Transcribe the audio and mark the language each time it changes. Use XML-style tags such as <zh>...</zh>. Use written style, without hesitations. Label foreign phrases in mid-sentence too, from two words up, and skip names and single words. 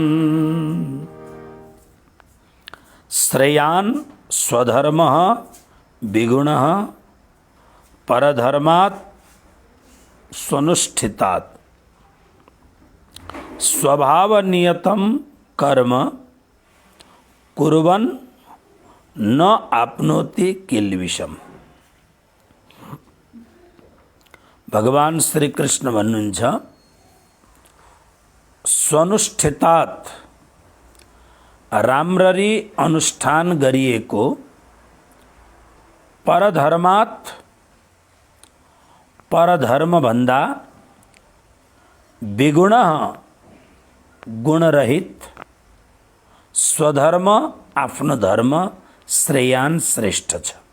<sa>श्रेयान् स्वधर्मः विगुणः परधर्मात् स्वनुष्ठितात् स्वभावनियतं कर्म कुर्वन् न आपनोति किल्बिषम्।</sa> <ne>भगवान श्री कृष्ण भन्नुहुन्छ स्वनुष्ठितात् राम्ररी अनुष्ठान गरिएको परधर्मात् परधर्म भन्दा विगुण गुणरहित स्वधर्म आफ्नो धर्म श्रेयान श्रेष्ठ छ।</ne>